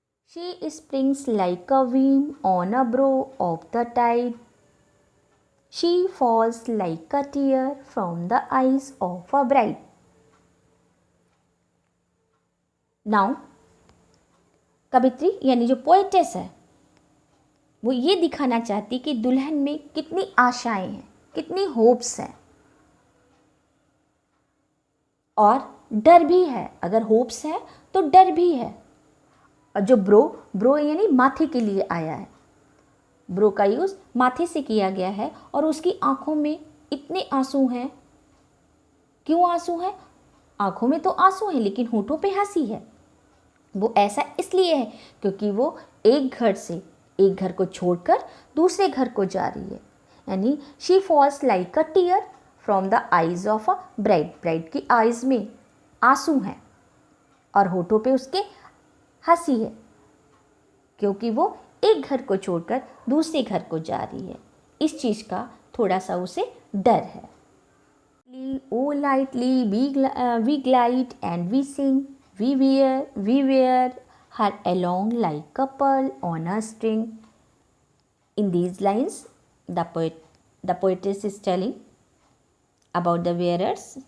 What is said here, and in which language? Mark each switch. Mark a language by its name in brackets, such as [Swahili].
[English] She springs like a beam on a brow of the tide. She falls like a tear from the eyes of a bride. [Hindi] Now, कवित्री यानी जो poetess है वो ये दिखाना चाहती कि दुल्हन में कितनी आशाएं हैं, कितनी होप्स हैं, और डर भी है। अगर होप्स है तो डर भी है। और जो ब्रो यानी माथे के लिए आया है, ब्रो का यूज़ माथे से किया गया है, और उसकी आंखों में इतने आंसू हैं। क्यों आंसू हैं? आंखों में तो आंसू हैं लेकिन होठों पे हंसी है। वो ऐसा इसलिए है क्योंकि वो एक घर को छोड़कर दूसरे घर को जा रही है। [English] यानी she falls like a tear from the eyes of a bride. [Hindi] Bride की आईज में आंसू हैं और होठों पे उसके हंसी है क्योंकि वो एक घर को छोड़कर दूसरे घर को जा रही है। इस चीज़ का थोड़ा सा उसे डर है। [English] Oh lightly we glide and we sing, we wear her along like couple on a string. In these lines, the poetess is telling about the wearers.